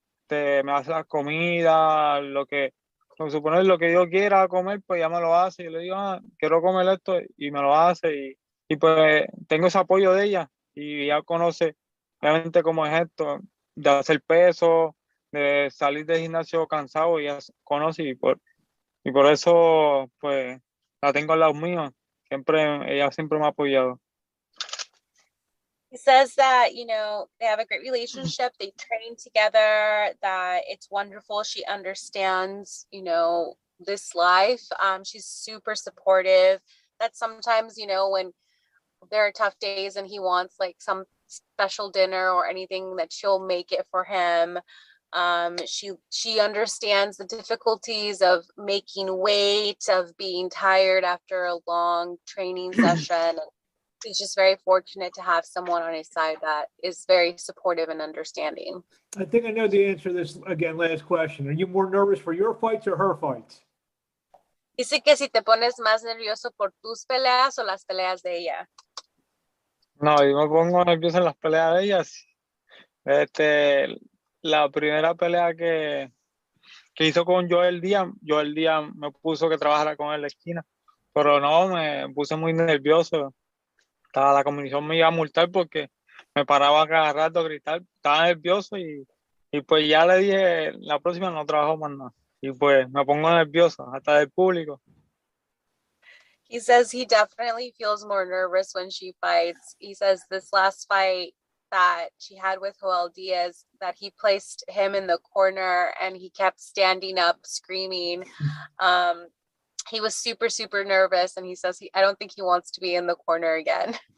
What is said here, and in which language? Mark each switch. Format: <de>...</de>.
<es>me hace la comida, lo que supone lo que yo quiera comer, pues ella me lo hace, yo le digo, quiero comer esto, y me lo hace, y pues tengo ese apoyo de ella, y ella conoce obviamente cómo es esto, de hacer peso, de salir del gimnasio cansado, ella conoce, y por eso pues la tengo al lado mío, ella siempre me ha apoyado.</es> <en>He says that, they have a great relationship. They train together, that it's wonderful. She understands, this life. She's super supportive. That sometimes, when there are tough days and he wants some special dinner or anything, that she'll make it for him. She understands the difficulties of making weight, of being tired after a long training session. He's just very fortunate to have someone on his side that is very supportive and understanding. I think I know the answer to this, again, last question. Are you more nervous for your fights or her fights?</en> <es>Dice que si te pones más nervioso por tus peleas o las peleas de ella. No, yo me pongo nervioso en las peleas de ellas. La primera pelea que hizo con Joel Díaz me puso que trabajara con él en la esquina, pero no, me puse muy nervioso. La comisión me iba a multar porque me paraba cada rato a gritar, estaba nervioso y pues ya le dije, la próxima no trabajo más nada. Y pues me pongo nervioso, hasta del público.</es> <en>He says he definitely feels more nervous when she fights. He says this last fight that she had with Joel Diaz, that he placed him in the corner and he kept standing up screaming. He was super, super nervous, and he says I don't think he wants to be in the corner again.</en>